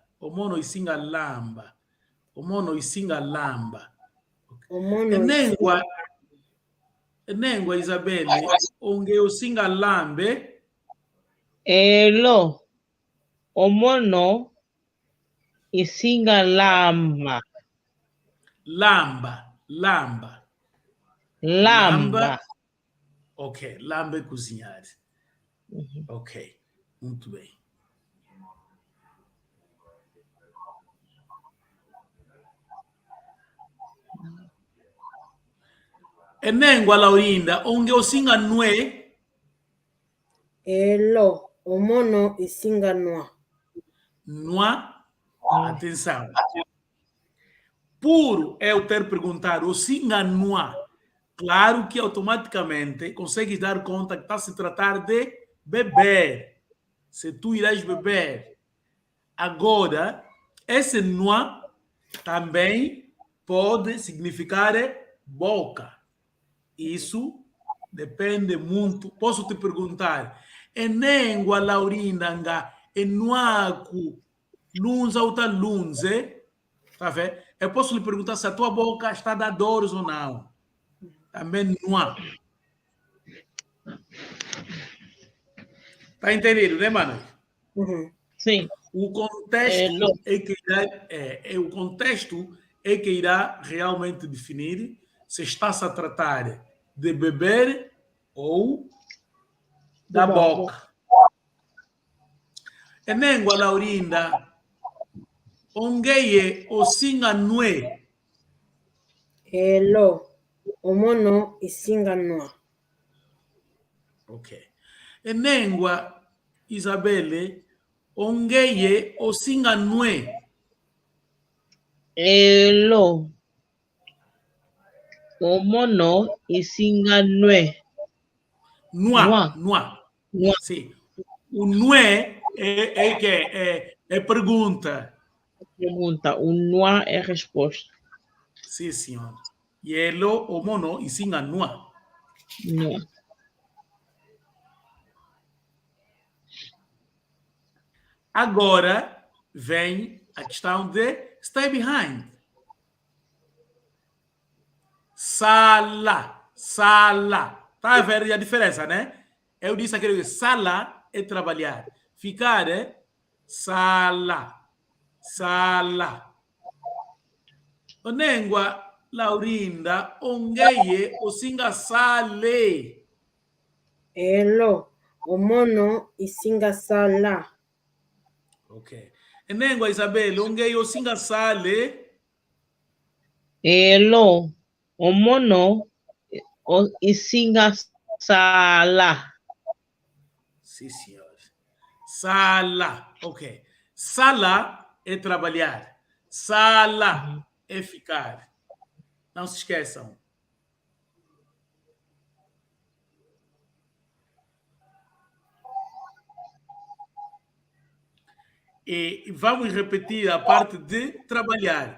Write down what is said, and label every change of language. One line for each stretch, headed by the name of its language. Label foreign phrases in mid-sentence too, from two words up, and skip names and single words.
Umbundu: Omono isinga lamba. Omono isinga lamba. Omono Enengwa Isabelle, onge osinga lambe. Elo, omono isinga lamba. Lamba. Lamba. Lamba.
Portuguese: Ok, lamba é cozinhar. Ok, muito bem.
Umbundu: Enengwa Laurinda, onge osinga nue. Elo, omono isinga noa. Noa,
Portuguese: atenção. Por eu ter perguntado
Umbundu: osinga noa,
Portuguese: claro que automaticamente consegues dar conta que está a se tratar de beber. Se tu irás beber. Agora, Esse noa também pode significar boca. Isso depende muito. Posso te perguntar,
Umbundu: enengua Laurinda nga enuaku lunza
Portuguese: ou tá
Umbundu: lunze?
Portuguese: Tá vendo? Eu posso lhe perguntar se a tua boca está da dores ou não. Também noa. Tá entendido, né, mano? Uhum. Sim. O contexto o contexto é que irá realmente definir se está-se a tratar de beber ou da boca.
Umbundu: Enengua Laurinda, ongeye osinga nue. Elo, omono isinga noa.
Portuguese: Ok.
Umbundu: Enengua Isabelle, ongeye osinga nue. Elo. Omono isinga nue. Noa. Noa.
Portuguese: Sim. O nue é pergunta. Pergunta. O noa é resposta. Sim, senhor.
Umbundu: Yelo, omono, isinga noa. Noa.
Portuguese: Agora vem a questão de
English: stay behind.
Portuguese: Sala. Tá a ver a diferença, né? Eu disse aquele sala é trabalhar. Ficar é sala.
Umbundu: Onengua Laurinda, ongeye osinga sale. Elo, omono isinga sala.
Portuguese: Ok.
Umbundu: Enengua Isabel, ongeye osinga sale. Elo. Omono isinga sala.
Portuguese: Sim, senhor. Sala. Ok. Sala é trabalhar. Sala é ficar. Não se esqueçam. E vamos repetir a parte de trabalhar.